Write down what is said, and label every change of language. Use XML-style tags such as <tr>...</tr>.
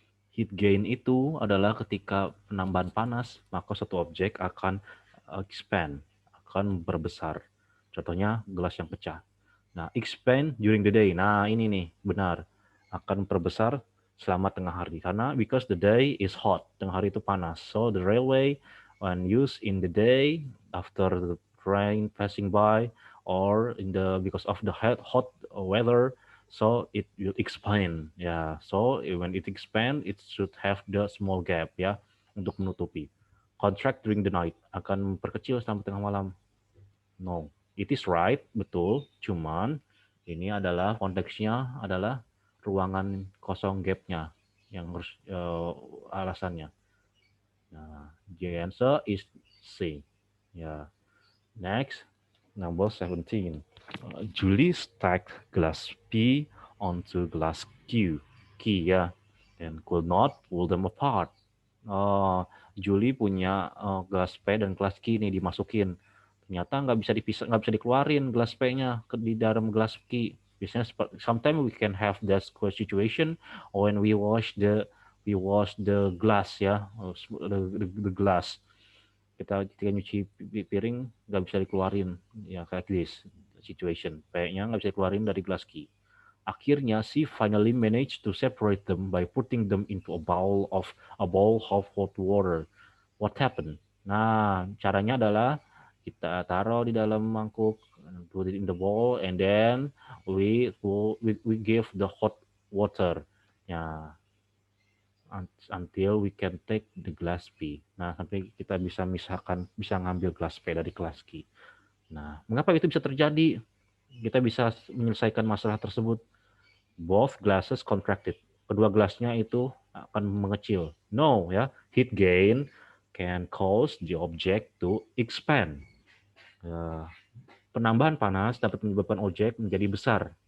<id>Heat gain itu adalah ketika penambahan panas, maka suatu objek akan expand, akan berbesar. Contohnya gelas yang pecah. Nah,</id> <en>expand during the day.</en> <id>Nah, ini nih, benar. Akan perbesar selama tengah hari.</id> <en>Karena because the day is hot.</en> <id>Tengah hari itu panas.</id> <en>So, the railway when used in the day after the train passing by or in the because of the hot weather, so it will expand. Ya, so when it expand, it should have the small gap ya</en> <id>untuk menutupi.</id> <en>Contract during the night</en> <id>akan perkecil sampai tengah malam.</id> <en>No, it is right, betul.</en> <id>Cuman ini adalah konteksnya adalah ruangan kosong gapnya yang harus alasannya.</id> <en>Nah, the answer is C. Ya, next number 17. Julie stacked glass P onto glass Q. Q ya, and could not pull them apart.</en> <id>Oh, Julie punya gelas P dan gelas Q nih dimasukin. Ternyata nggak bisa dipisah, nggak bisa dikeluarin gelas P-nya di dalam gelas Q.</id> <en>Biasanya sometimes we can have that situation when we wash the glass ya, the glass.</en> <id>Kita ketika nyuci piring nggak bisa dikeluarin ya kayak</id> <en>this situation.</en> <id>P-nya nggak bisa dikeluarin dari gelas Q.</id> <en>Akhirnya she finally managed to separate them by putting them into a bowl of hot water. What happened? Nah,</en> <id>caranya adalah kita taruh di dalam mangkuk,</id> <en>put it in the bowl, and then we give the hot water. Ya, until we can take the glass P.</en> <id>Nah, sampai kita bisa ngambil gelas P dari gelas Q. Nah, mengapa itu bisa terjadi? Kita bisa menyelesaikan masalah tersebut.</id> <en>Both glasses contracted.</en> <id>Kedua gelasnya itu akan mengecil.</id> <en>No, ya. Heat gain can cause the object to expand.</en> <id>Uh, Penambahan panas dapat menyebabkan objek menjadi besar.</id>